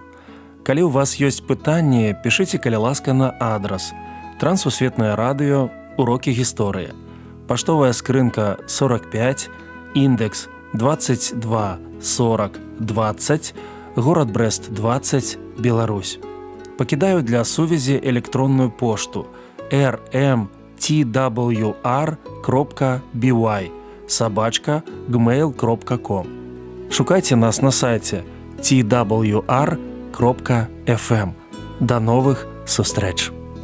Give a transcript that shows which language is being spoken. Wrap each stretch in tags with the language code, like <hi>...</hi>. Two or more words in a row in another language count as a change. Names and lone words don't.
<be>Калі ў вас ёсць пытанні, пішыце, калі ласка, на адрас Трансусветнае радыё, урокі гісторыі. Паштовая скрынка 45, індекс 22 40 20, город Брест 20, Беларусь. Пакідаю для сувязі электронную пошту rmtwr.by@gmail.com. Шукайце нас на сайце twr.fm. До новых сустрэч!</be>